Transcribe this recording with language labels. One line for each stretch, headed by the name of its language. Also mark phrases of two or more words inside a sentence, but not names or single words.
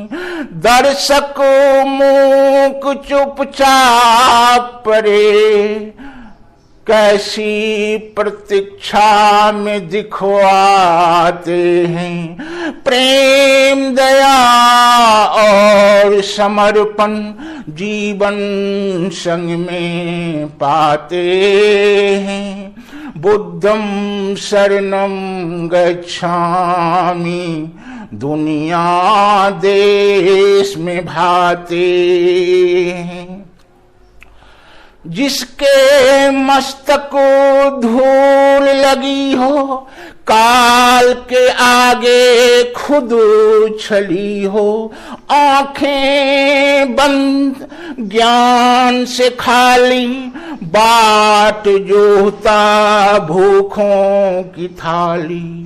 Hindi: दर्शक मूक चुपचाप परे, कैसी प्रतीक्षा में दिखवाते हैं। प्रेम दया और समर्पण जीवन संग में पाते हैं।
Pali: बुद्धं शरणं गच्छामि
Hindi: दुनिया देश में भाते हैं। जिसके मस्तक को धूल लगी हो, काल के आगे खुद छली हो, आंखें बंद ज्ञान से खाली, बाट जोहता भूखों की थाली।